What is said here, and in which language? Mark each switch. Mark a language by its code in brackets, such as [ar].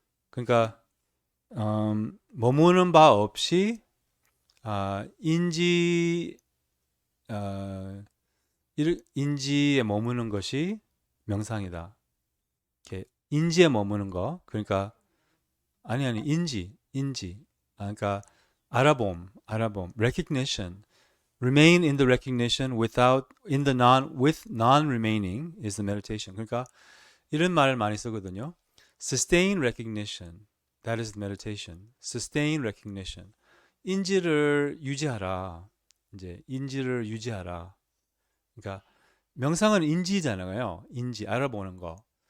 [ko] 그러니까 머무는 바 없이 인지에 머무는 것이 명상이다. 이렇게 인지에 머무는 거. 그러니까 아니 인지. 그러니까 알아봄, recognition. [en] Remain in the recognition with non-remaining is the meditation. [ko] 그러니까 이런 말을 많이 쓰거든요. [en] Sustain recognition. That is the meditation. Sustain recognition. [ko] 인지를 유지하라. 이제 인지를 유지하라. 그러니까 명상은 인지잖아요. 인지 알아보는 거.